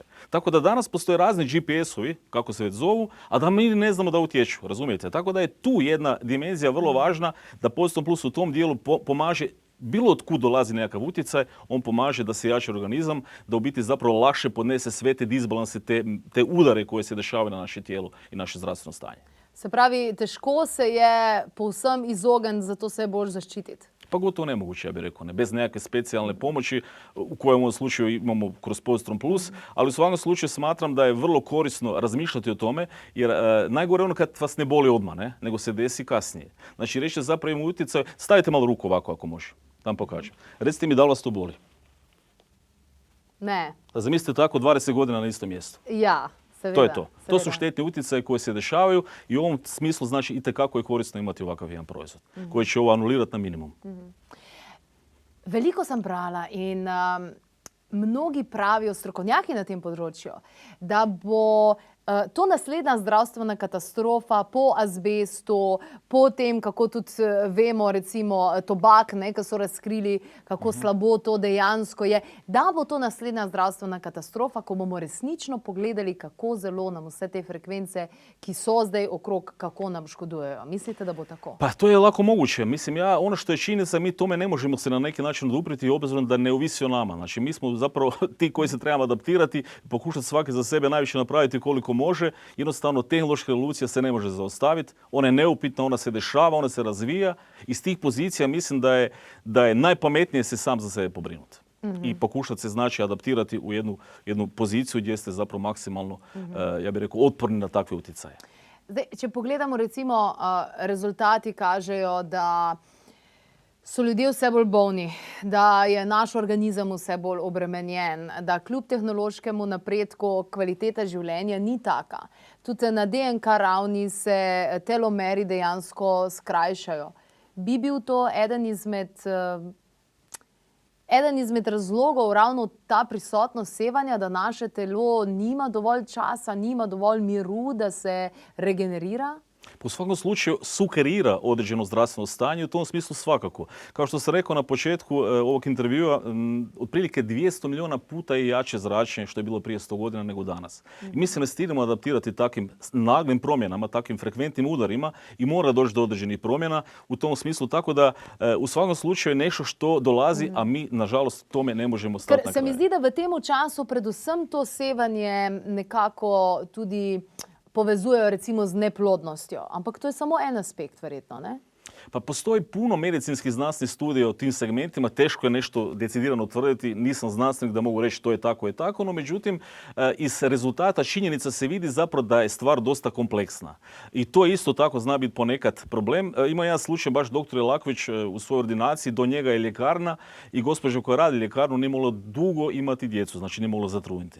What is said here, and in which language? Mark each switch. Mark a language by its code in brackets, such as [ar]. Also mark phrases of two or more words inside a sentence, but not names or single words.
[hr] Tako da danas postoje razni GPS-ovi, kako se već zovu, a da mi ne znamo da utječu, razumijete? Tako da je tu jedna dimenzija vrlo važna da Postom Plus u tom dijelu pomaže. Bilo od kud dolazi nekakav utjecaj, on pomaže da se jača organizam, da u biti zapravo lakše podnese sve te disbalanse, te udare koje se dešavaju na naše tijelo i naše zdravstveno stanje. [sl] Se pravi, težko se je povsem izogniti, zato se je bolj zaščititi. [hr] Pa gotovo nemoguće, ja bih rekao, ne, bez nekakve specijalne pomoći u kojem u ovom slučaju imamo kroz Postrom Plus, ali u svakom slučaju smatram da je vrlo korisno razmišljati o tome, jer najgore je ono kad vas ne boli odmah, ne, nego se desi kasnije. Znači, reći zapravo ima utjecaj, stavite malo ruku ovako ako može, tam pokažem. Recite mi da li vas to boli? Ne. Zamislite tako 20 godina na istom mjestu. [sl] Ja, seveda. [hr] To je to. To [sl] seveda. [hr] su štetni utjecaji koji se dešavaju i u ovom smislu znači itekako je korisno imati ovakav jedan proizvod koji će ovo anulirati na minimum. [sl] Veliko sem brala in mnogi pravijo, strokovnjaki na tem področju, da bo to naslednja zdravstvena katastrofa po azbestu, po tem, kako tudi vemo, recimo tobak, ki so razkrili, kako slabo to dejansko je, da bo to naslednja zdravstvena katastrofa, ko bomo resnično pogledali, kako zelo nam vse te frekvence, ki so zdaj okrog, kako nam škodujejo. Mislite, da bo tako? [hr] Pa to je lako moguće. Mislim, ono što je činjenica, mi tome ne možemo se na neki način odupriti obzirom da ne ovisi o nama. Znači, mi smo zapravo ti koji se trebamo adaptirati, pokušati svaki za sebe najviše napraviti koliko može. Jednostavno, tehnološka revolucija se ne može zaustaviti. Ona je neupitna, ona se dešava, ona se razvija. Iz tih pozicija mislim da je najpametnije se sam za sebe pobrinuti. I pokušati se znači adaptirati u jednu poziciju gdje ste zapravo maksimalno, ja bih rekao, otporni na takve utjecaje. [sl] Zdaj, če pogledamo, recimo, rezultati kažejo, da so ljudje vse bolj bolni, da je naš organizem vse bolj obremenjen, da kljub tehnološkemu napredku kvaliteta življenja ni taka. Tudi na DNK ravni se telomeri dejansko skrajšajo. Bi bil to eden izmed razlogov ravno ta prisotnost sevanja, da naše telo nima dovolj časa, nima dovolj miru, da se regenerira? [hr] U svakom slučaju sugerira određeno zdravstveno stanje, u tom smislu svakako. Kao što sam rekao na početku ovog intervjua, otprilike 200 milijuna puta je jače zračenje što je bilo prije 100 godina nego danas. I mi se ne stidimo adaptirati takvim naglim promjenama, takvim frekventnim udarima i mora doći do određenih promjena u tom smislu. Tako da u svakom slučaju je nešto što dolazi, a mi nažalost tome ne možemo stati na kraj. [sl] Ker se mi zdi, da v tem času predvsem to sevanje nekako tudi povezujejo recimo z neplodnostjo. Ampak to je samo en aspekt, verjetno, ne? [hr] Pa postoji puno medicinskih znanstvenih studija o tim segmentima, teško je nešto decidirano utvrditi, nisam znanstvenik da mogu reći to je tako, no međutim iz rezultata činjenica se vidi zapravo da je stvar dosta kompleksna. I to isto tako zna biti ponekad problem. Ima jedan slučaj, baš doktor Jelaković u svojoj ordinaciji, do njega je ljekarna i gospođa koja radi ljekarnu nije mogla dugo imati djecu, znači nije mogla zatrudniti.